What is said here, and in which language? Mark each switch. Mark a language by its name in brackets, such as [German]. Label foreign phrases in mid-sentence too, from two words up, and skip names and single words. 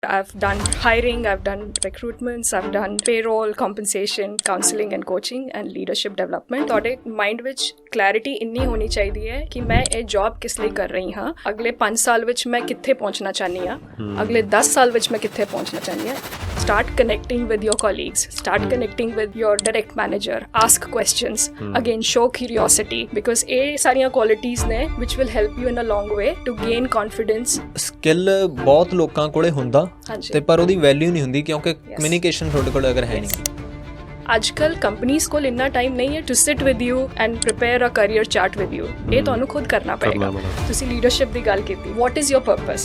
[English] I've done hiring, I've done recruitments, I've done payroll, compensation, counseling and coaching and leadership development. [Punjabi] ਤੁਹਾਡੇ ਮਾਈਂਡ ਵਿੱਚ ਕਲੈਰਿਟੀ ਇੰਨੀ ਹੋਣੀ ਚਾਹੀਦੀ ਹੈ ਕਿ ਮੈਂ ਇਹ ਜੌਬ ਕਿਸ ਲਈ ਕਰ ਰਹੀ ਹਾਂ, ਅਗਲੇ 5 ਸਾਲ ਵਿੱਚ ਮੈਂ ਕਿੱਥੇ ਪਹੁੰਚਣਾ ਚਾਹੁੰਦੀ ਹਾਂ, ਅਗਲੇ 10 ਸਾਲ ਵਿੱਚ ਮੈਂ ਕਿੱਥੇ ਪਹੁੰਚਣਾ ਚਾਹੁੰਦੀ ਹਾਂ. [English] Start connecting with your colleagues, start connecting with your direct manager, ask questions, again show curiosity, because [Punjabi] ਇਹ ਸਾਰੀਆਂ qualities ਨੇ [English] which will help you in a long way to gain confidence. [Punjabi] ਸਕਿੱਲ ਬਹੁਤ ਲੋਕਾਂ ਕੋਲੇ ਹੁੰਦਾ ਤੇ ਪਰ ਉਹਦੀ ਵੈਲਿਊ ਨਹੀਂ ਹੁੰਦੀ ਕਿਉਂਕਿ ਕਮਿਊਨੀਕੇਸ਼ਨ ਤੁਹਾਡੇ ਕੋਲ ਅਗਰ ਹੈ ਨਹੀਂ. ਅੱਜ ਕੱਲ੍ਹ ਕੰਪਨੀਜ਼ ਕੋਲ ਇੰਨਾ ਟਾਈਮ ਨਹੀਂ ਹੈ [English] to sit with you and prepare a career chart with you. [Punjabi] ਇਹ ਤੁਹਾਨੂੰ ਖੁਦ ਕਰਨਾ ਪਏਗਾ. ਤੁਸੀਂ ਲੀਡਰਸ਼ਿਪ ਦੀ ਗੱਲ ਕੀਤੀ. [English] what is your purpose?